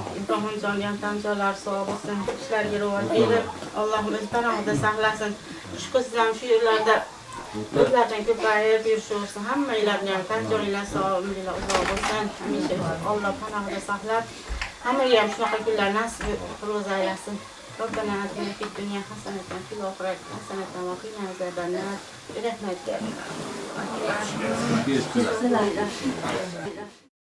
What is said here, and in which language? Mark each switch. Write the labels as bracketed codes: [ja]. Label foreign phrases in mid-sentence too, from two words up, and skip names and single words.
[uz] Imkonjon ham tan jonlar sog' bo'lsin, ishlarga rivoj berib, Allohim o'z panohida saqlasin. Shukur siz ham shu yerlarda o'zlardan ko'payib yurishaversin. Hammanglarni ham tan joninglar sog' bo'lsin. Hamisha Alloh panohida saqlab, hammaga ham shunaqa kunlar nasib qilib aylasin. [ar] ربنا آتنا في الدنيا حسنة وفي الآخرة حسنة وقنا عذاب النار برحمتك.